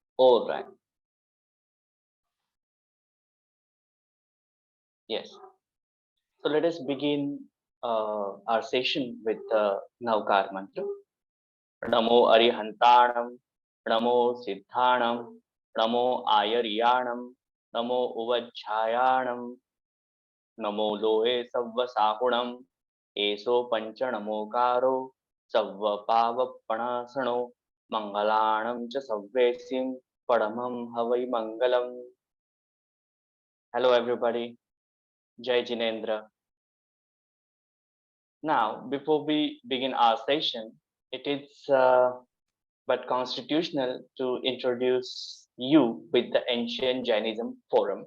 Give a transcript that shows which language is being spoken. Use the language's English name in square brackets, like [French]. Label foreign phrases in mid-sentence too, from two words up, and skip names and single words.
[English] All right. Yes. So let us begin our session with the Navkar mantra. [Prakrit languages] Namo Arihantanam, Namo Siddhanam, Namo Ayariyanam, Namo Uvajjayanam, Namo Loe Savva Sahunam, Eso Panchanamokaro, Savva Pavapanasano, Mangalanam cha Savvesim, Padamam Havai Mangalam. [English] Hello everybody, [Hindi] Jai Jinendra. [English] Now, before we begin our session, it is but constitutional to introduce you with the Ancient Jainism Forum.